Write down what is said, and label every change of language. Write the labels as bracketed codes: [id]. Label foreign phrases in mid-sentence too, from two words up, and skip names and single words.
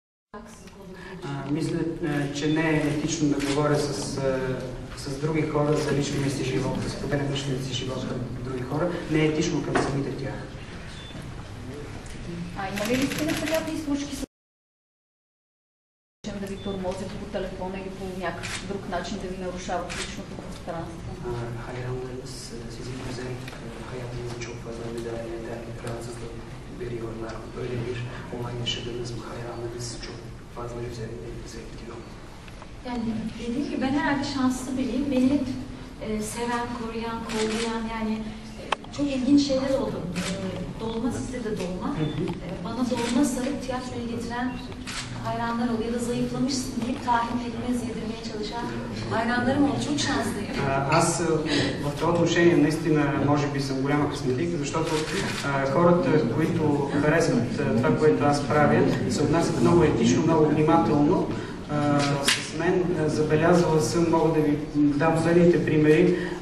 [bg] Мисля, че не е етично да говоря с други хора за личния си живот, да споделям личния си живот към други хора. Не е етично към самите тях. Има ли сте неприятни случки с да ви тормозят по телефона или по някакъв друг начин да ви нарушават личното пространство? [tr] Hayranlarınız sizi üzerek hayatınızı çok fazla müdahale eder, rahatsızlık veriyorlar. Böyle bir olay yaşadınız mı? Hayranlarınız çok fazla üzerinize gidiyor. Yani dediğim gibi ben herhalde şanslı biriyim. Beni hep seven, koruyan, kollayan yani çok ilginç şeyler oldu. Dolma sizde de dolma. Bana dolma sarıp tiyatroya getiren hayranlar oluyor ya da zayıflamışsın deyip tahin pekmez yedirmeye çalışan hayranlarım oldu. Çok şanslıyım. [bg] Аз в това отношение наистина може би съм голяма късметлика, защото хората, които харесват това, което аз правя, се отнасят много етично, много внимателно с мен. Забелязала съм, мога да ви дам следните примери.